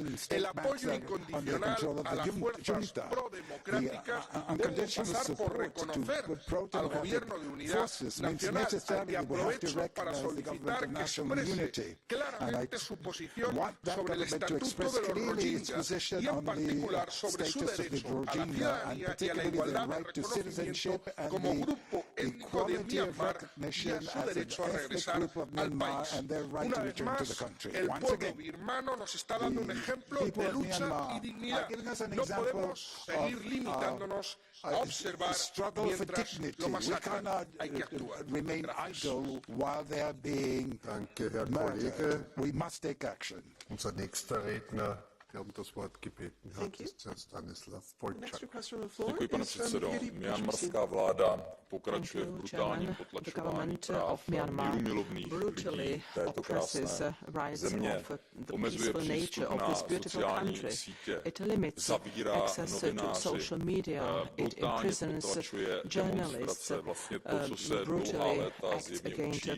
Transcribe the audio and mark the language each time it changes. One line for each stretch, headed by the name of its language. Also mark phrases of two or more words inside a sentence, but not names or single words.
Spanish: El apoyo incondicional a las fuerzas prodemocráticas debe pasar por reconocer al Gobierno de Unidad Nacional, al que aprovecho para solicitar que exprese claramente su posición sobre el estatuto de los Rohingya y, en particular, sobre su derecho a la ciudadanía y a la igualdad de reconocimiento como grupo étnico de Myanmar y a su derecho a regresar al país. Una vez más, el pueblo birmano nos está dando un ejemplo de lucha y dignidad. No podemos seguir limitándonos a observar mientras lo masacran. Hay que actuar.
German: Danke, Herr Kollege.
English: We must take action.
German: Unser nächster Redner, der das Wort gebeten hat, ist Herr Stanislav Polčák.
Czech: Děkuji, pane předsedo. Myanmarská vláda pokračuje v brutálním potlačování práv mírumilovných lidí této krásné země, omezuje přístup na sociální sítě, zavírá novináři, brutálně potlačuje demonstrace, vlastně to, co se dlouhá léta zjevně učí.